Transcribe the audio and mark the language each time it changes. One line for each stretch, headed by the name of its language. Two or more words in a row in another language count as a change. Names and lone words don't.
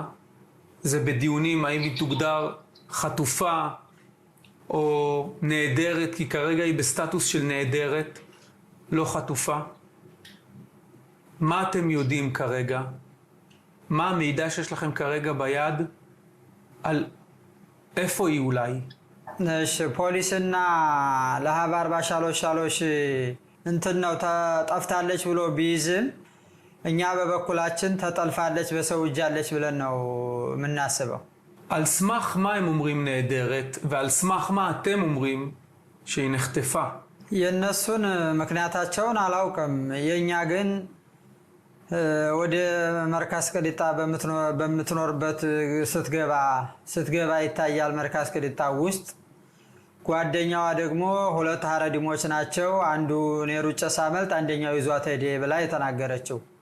Hebrew: זה בדיונים האם היא תוגדר חטופה או נעדרת, כי כרגע היא בסטטוס של נעדרת, לא חטופה. מה אתם יודעים כרגע? מה המידע שיש לכם כרגע ביד על איפה היא אולי?
Amharic: ፖሊስና ለሃብ 43 እንትን ነው ተጠፍታለች ብሎ ቢይዝም እኛ በበኩላችን ተጠልፋለች በሰው እጅ አለች ብለን ነው የምናስበው።
Hebrew: על סמך מה הם אומרים נהדרת ועל סמך מה אתם אומרים שהיא נחטפה?
Amharic: የነሱን ምክንያታቸውን አላውቅም። የኛ ግን ወደ መርካስ ቅሊጣ በምትኖርበት ስትገባ ይታያል። መርካስ ቅሊጣ ውስጥ ጓደኛዋ ደግሞ ሁለት ሀረዲሞች ናቸው። አንዱ ኔሩጨ ሳመልጥ አንደኛው ይዟት ሄደ ብላ የተናገረችው